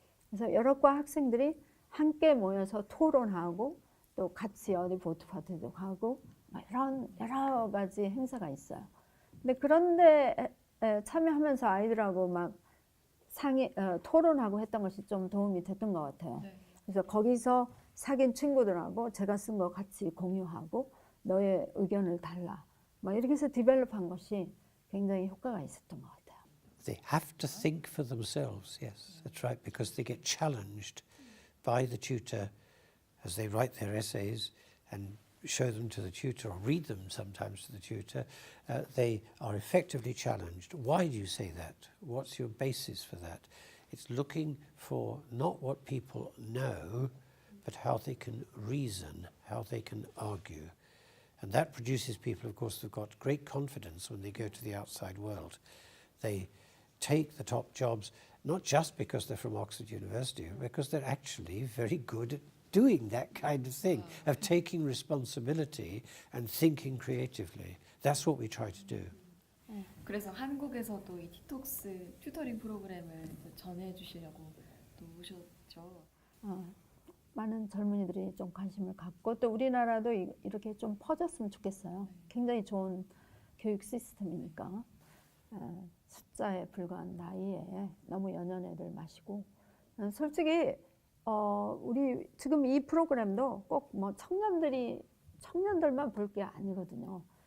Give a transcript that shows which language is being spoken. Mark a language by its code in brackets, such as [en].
[ko] 그래서 여러 과 학생들이 함께 모여서 토론하고 또 같이 어디 보트 파티도 가고 이런 여러 가지 행사가 있어요. 근데 그런데 참여하면서 아이들하고 막 토론하고 했던 것이 좀 도움이 됐던 것 같아요. 네. 그래서 거기서 사귄 친구들하고 제가 쓴 거 같이 공유하고 너의 의견을 달라. 막 이렇게 해서 디벨롭한 것이 굉장히 효과가 있었던 것 같아요. [en] They have to think for themselves, yes, that's right, because they get challenged by the tutor as they write their essays and show them to the tutor or read them sometimes to the tutor. They are effectively challenged. Why do you say that? What's your basis for that? It's looking for not what people know, but how they can reason, how they can argue. And that produces people, of course, who've got great confidence when they go to the outside world. They take the top jobs, not just because they're from Oxford University, but because they're actually very good at doing that kind of thing, of taking responsibility and thinking creatively. That's what we try to do. [ko] 그래서 한국에서도 이 티톡스 튜터링 프로그램을 전해주시려고 또 오셨죠. 많은 젊은이들이 좀 관심을 갖고 또 우리나라도 이렇게 좀 퍼졌으면 좋겠어요. 굉장히 좋은 교육 시스템이니까 숫자에 불과한 나이에 너무 연연애를 마시고 솔직히 우리 지금 이 프로그램도 꼭 뭐 청년들만 볼 게 아니거든요.